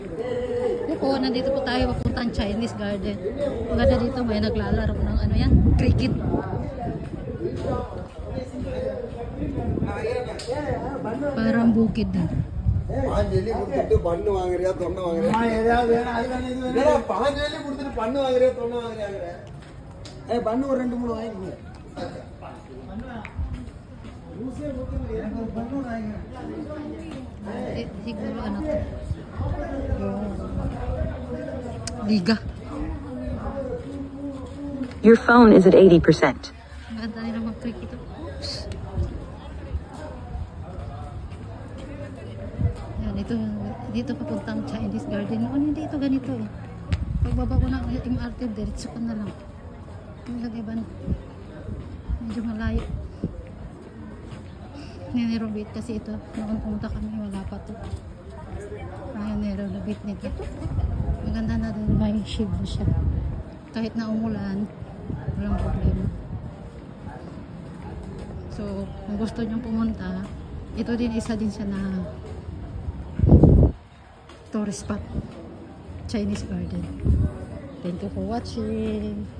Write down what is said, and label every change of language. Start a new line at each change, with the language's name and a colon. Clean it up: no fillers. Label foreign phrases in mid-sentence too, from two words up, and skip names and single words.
Filipino: Po, nandito po tayo papuntang Chinese Garden. Maganda dito, may naglalaro ng ano yan, cricket. Parang bukid din.
Tamil: பாஞ்சலி கொடுத்துட்டு பண்ணு வாங்குறியா தொண்ணை வாங்குறியா பாஞ்சலி கொடுத்துட்டு பண்ணு வாங்குறியா தொண்ணை வாங்குறியாங்கிற பண்ணு ஒரு 2-3 வாங்கிக்கீங்க
Filipino: Siguro ano to? Liga.
English: Your phone is at 80%.
Filipino: Maganda nila mag-cricket ito. Dito papuntang Chinese Garden. Ano hindi ito ganito eh. Pagbaba ko ng MRT, diretso ko na lang. Hanggang iba na. Medyo malayo. Ninerobate kasi ito. Noon pumunta kami, wala pa ito. Ayan, ninerobate nito. Maganda na din, may shade na siya. Kahit na umulan, walang problema. So, kung gusto nyong pumunta, ito din isa din siya na
English: tourist spot,
Filipino: Chinese Garden.
English: Thank you for watching.